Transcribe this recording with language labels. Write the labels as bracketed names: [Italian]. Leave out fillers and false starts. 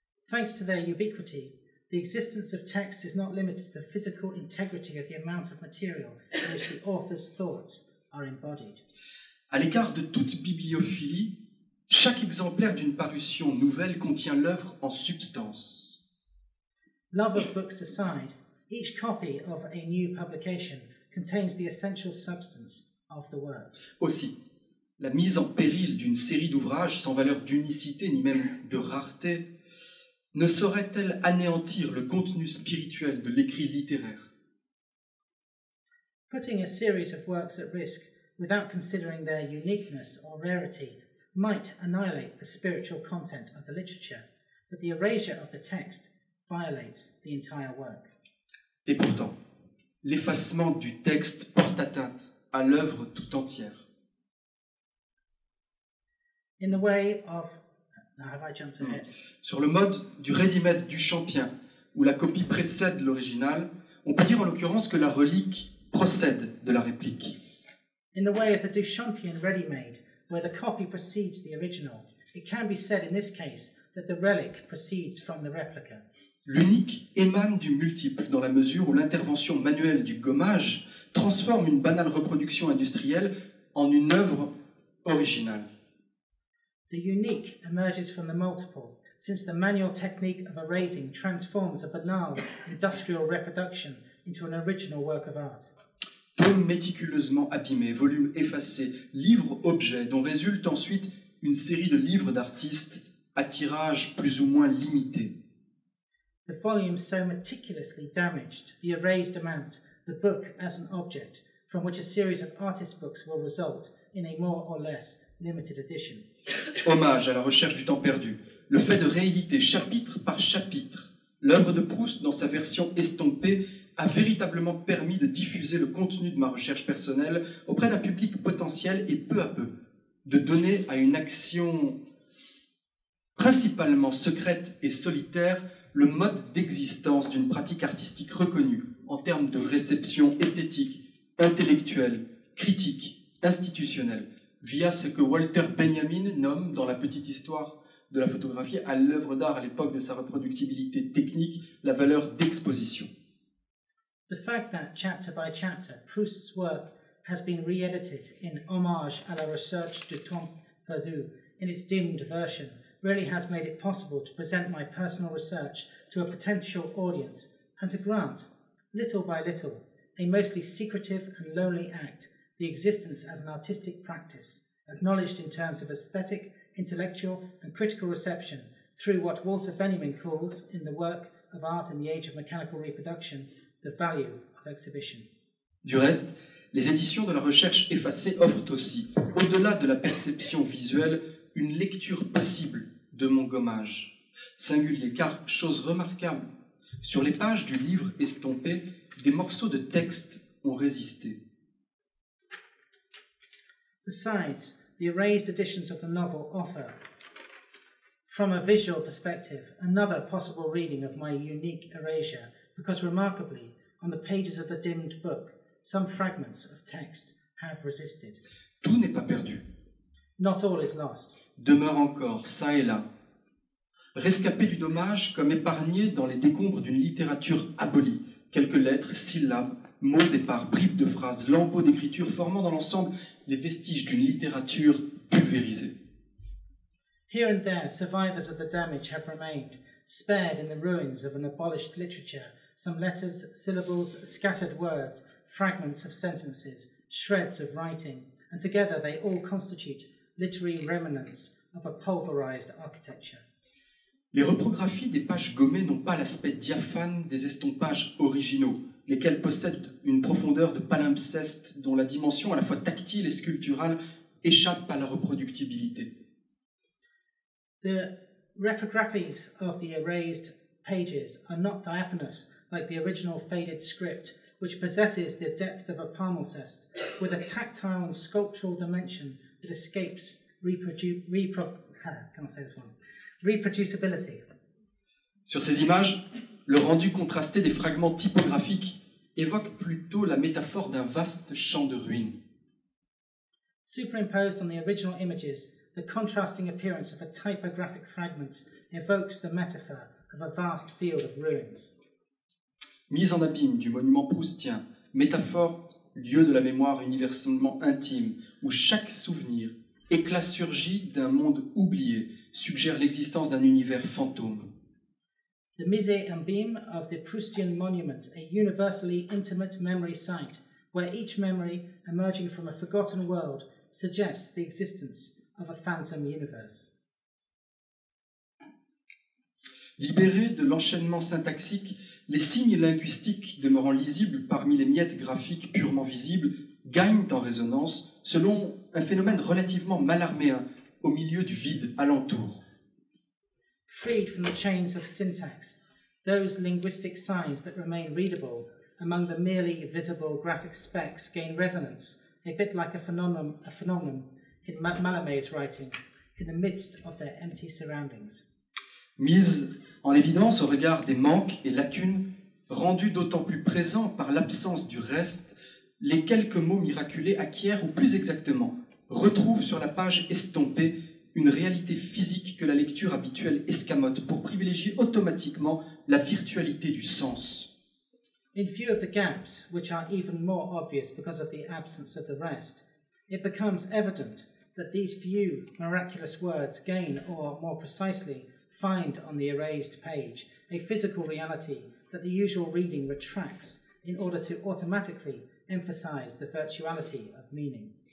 [English] Thanks to their ubiquity, the existence of text is not limited to the physical integrity of the amount of material in which the author's thoughts are embodied. [French] À l'écart de toute bibliophilie, chaque exemplaire d'une parution nouvelle contient l'œuvre en substance. [English] Love of books aside, each copy of a new publication contains the essential substance of the work. [French] Aussi, la mise en péril d'une série d'ouvrages sans valeur d'unicité ni même de rareté ne saurait-elle anéantir le contenu spirituel de l'écrit littéraire? [English] Putting a series of works at risk without considering their uniqueness or rarity might annihilate the spiritual content of the literature, but the erasure of the text violates the entire work. [French] Et pourtant, l'effacement du texte porte atteinte à l'œuvre tout entière. [English] In the way of... Now have I jumped ahead? [French] Sur le mode du ready-made du Champien, où la copie précède l'original, on peut dire en l'occurrence que la relique procède de la réplique. [English] In the way of the Duchampian ready-made, where the copy precedes the original, it can be said in this case that the relic proceeds from the replica. [French] L'unique émane du multiple dans la mesure où l'intervention manuelle du gommage transforme une banale reproduction industrielle en une œuvre originale. [English] The unique emerges from the multiple, since the manual technique of erasing transforms a banal industrial reproduction into an original work of art. [French] Tome méticuleusement abîmé, volume effacé, livre-objet dont résulte ensuite une série de livres d'artistes à tirage plus ou moins limité. [English] The volume so meticulously damaged, the erased amount, the book as an object, from which a series of artist books will result in a more or less limited edition. [French] Hommage à la recherche du temps perdu, le fait de rééditer chapitre par chapitre l'œuvre de Proust dans sa version estompée a véritablement permis de diffuser le contenu de ma recherche personnelle auprès d'un public potentiel et peu à peu de donner à une action principalement secrète et solitaire le mode d'existence d'une pratique artistique reconnue en termes de réception esthétique, intellectuelle, critique, institutionnelle, via ce que Walter Benjamin nomme dans la petite histoire de la photographie à l'œuvre d'art à l'époque de sa reproductibilité technique, la valeur d'exposition. [English] The fact that chapter by chapter Proust's work has been re-edited in hommage à la recherche du temps perdu in its dimmed version really has made it possible to present my personal research to a potential audience and to grant, little by little, a mostly secretive and lonely act, the existence as an artistic practice, acknowledged in terms of aesthetic, intellectual and critical reception through what Walter Benjamin calls, in the work of art in the age of mechanical reproduction, the value of exhibition. [French] Du reste, les éditions de la recherche effacée offrent aussi, au-delà de la perception visuelle, une lecture possible de mon gommage. Singulier, car, chose remarquable, sur les pages du livre estompé, des morceaux de texte ont résisté. [English] Besides, the erased editions of the novel offer, from a visual perspective, another possible reading of my unique erasure, because remarkably, on the pages of the dimmed book, some fragments of text have resisted. [French] Tout n'est pas perdu. [English] Not all is lost. [French] Demeure encore, çà et là, rescapé du dommage comme épargné dans les décombres d'une littérature abolie, quelques lettres, syllabes, mots épars, bribes de phrases, lambeaux d'écriture formant dans l'ensemble les vestiges d'une littérature pulvérisée. [English] Here and there, survivors of the damage have remained, spared in the ruins of an abolished literature, some letters, syllables, scattered words, fragments of sentences, shreds of writing, and together they all constitute literary remnants of a pulverized architecture. [French] Les reprographies des pages gommées n'ont pas l'aspect diaphane des estompages originaux, lesquels possèdent une profondeur de palimpseste dont la dimension à la fois tactile et sculpturale échappe à la reproductibilité. [English] The reprographies of the erased pages are not diaphanous like the original faded script, which possesses the depth of a palimpsest, with a tactile and sculptural dimension that escapes reproducibility. [French] Sur ces images, le rendu contrasté des fragments typographiques évoque plutôt la métaphore d'un vaste champ de ruines. [English] Superimposed on the original images, the contrasting appearance of a typographic fragment evokes the metaphor of a vast field of ruins. [French] Mise en abîme du monument proustien, métaphore lieu de la mémoire universellement intime, où chaque souvenir, éclat surgi d'un monde oublié, suggère l'existence d'un univers fantôme. [English] The Mise en Beam of the Proustian Monument, a universally intimate memory site, where each memory, emerging from a forgotten world, suggests the existence of a phantom universe. [French] Libérés de l'enchaînement syntaxique, les signes linguistiques demeurant lisibles parmi les miettes graphiques purement visibles gagnent en résonance selon un phénomène relativement malarméen au milieu du vide alentour. [English] Freed from the chains of syntax, those linguistic signs that remain readable among the merely visible graphic specks gain resonance, a bit like a phenomenon in Mallarmé's writing, in the midst of their empty surroundings. [French] Mise en évidence au regard des manques et lacunes, rendus d'autant plus présents par l'absence du reste, les quelques mots miraculés acquièrent, ou plus exactement, retrouvent sur la page estompée une réalité physique que la lecture habituelle escamote pour privilégier automatiquement la virtualité du sens. [English] In view of the gaps, which are even more obvious because of the absence of the rest, it becomes evident that these few miraculous words gain, or more precisely, find on the erased page a physical reality that the usual reading retracts in order to automatically emphasize the virtuality of meaning.